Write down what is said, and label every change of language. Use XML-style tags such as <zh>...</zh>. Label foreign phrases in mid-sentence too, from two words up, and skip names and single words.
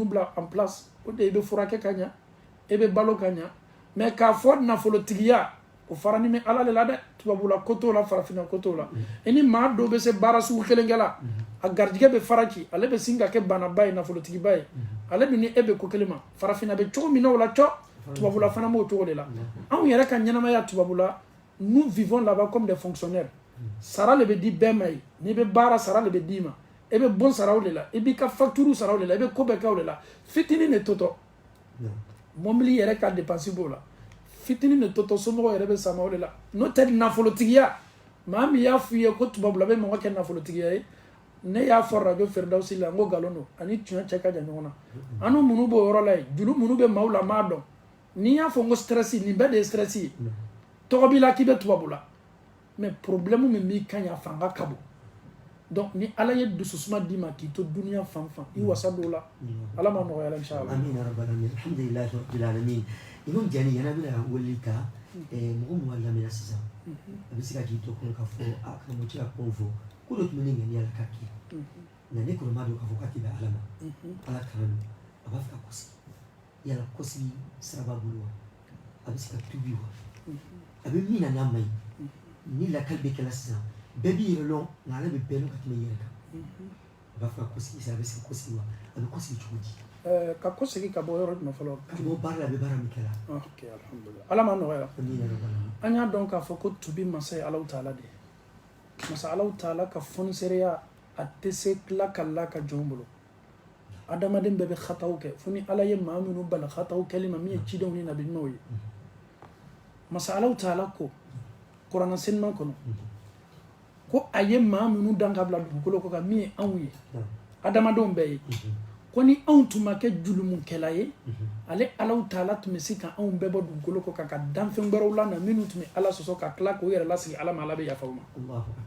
<bm>bila en place o de i bɛ furakɛ ka ɲa i bɛ balo ka ɲa mais k'a fɔ nafolotigiya o fara ni bɛ ala de la dɛ tubabula ko t'o la farafinna ko t'o la i ni maa dɔw bɛ se baara sugu kelen kɛ la a garijɛgɛ bɛ fara ci ale bɛ sin ka kɛ banaba ye nafolotigiba ye ale dun ni e bɛ ko kelen ma farafinna bɛ cogo min na o la cɔ tubabula fana b'o cogo de la anw yɛrɛ ka ɲɛnamaya tubabula</bm> <fr>nous vivons là-bas comme des fonctionnaires</fr> <bm>sara le bɛ di bɛɛ ma ye n'i bɛ baara sara le bɛ d'i ma e bɛ bon saraw de la i b'i ka facture saraw de la i bɛ ko bɛɛ kɛ o de la fitinin de totɔ mobili yɛrɛ ka dépense b'o la fitinin de totɔ somɔgɔw yɛrɛ bɛ sama o de la n'o tɛ nafolotigiya maa min y'a f'i ye ko tubabula bɛ mɔgɔ kɛ nafolotigiya ye ne y'a fɔ radio Firdawsi la n ko nkalon don ani tiɲɛ cɛ ka jan ɲɔgɔn na an n'u minnu b'o yɔrɔ la yen juru minnu bɛ maaw la m'a dɔn n'i y'a fɔ n ko stress nin bɛɛ de ye stress ye tɔgɔ b'i la k'i bɛ tubabula mais problème min b'i kan yan a fanga ka bon donc ni ala ye dususuma d'i ma k'i to duniya fan fan i wasa don la ala ma nɔgɔya la inshallah</bm> <ar>آمين يا رب العالمين الحمد لله رب العالمين</ar> <bm>imam jani yana bɛna wele ka mɔgɔ min b'a lamɛnna sisan a bɛ se ka k'i to kɔnɔ k'a fɔ a karamɔgɔ cɛ ka kuma fɔ ko dɔ tun bɛ ne ŋani ala ka kɛ nka ne kɔni m'a dɔn k'a fɔ k'a tɛ bɛn ala ma ala kalan don a b'a fɛ ka kɔsigi yala kɔsigi sira b'a bolo wa a bɛ se ka tubi wa a bɛ min na n'a ma ɲi ni lakali bɛ kɛla sisan bɛɛ b'i yɛrɛ lɔn nka ala bɛ bɛɛ lɔn ka tɛmɛ i yɛrɛ kan a b'a fɛ ka kɔsigi sira a bɛ se ka kɔsigi wa a bɛ kɔsigi cogo di ka kɔsigi ka bɔ yɔrɔ jumɛn fɔlɔ ka bɔ baara la a bɛ baara min kɛla ok alhamdulillah ala ma nɔgɔya</bm> <ar>آمين يا رب العالمين</ar> <bm>an y'a dɔn k'a fɔ ko tubi masa ye Alahu Taala de ye masa Alahu Taala ka fonisereya a tɛ se tila ka la ka jɔn bolo adamaden bɛɛ bɛ khataw kɛ fo ni ala ye maa minnu bali khataw kɛli ma min ye cidenw ni nabiɲumanw ye masa Alahu Taala ko kuranɛ seliman kɔnɔ ko a ye maa minnu dan ka bila dugukolo kɔ kan min ye anw ye adamadenw bɛɛ ye ko ni anw tun ma kɛ julimukɛla ye ale Alahu Taala tun bɛ se ka anw bɛɛ bɔ dugukolo kɔ kan ka danfɛn wɛrɛw la na minnu tun bɛ ala sɔsɔ ka tila k'o yɛrɛ lasigi ala ma ala bɛ yafa o ma</bm>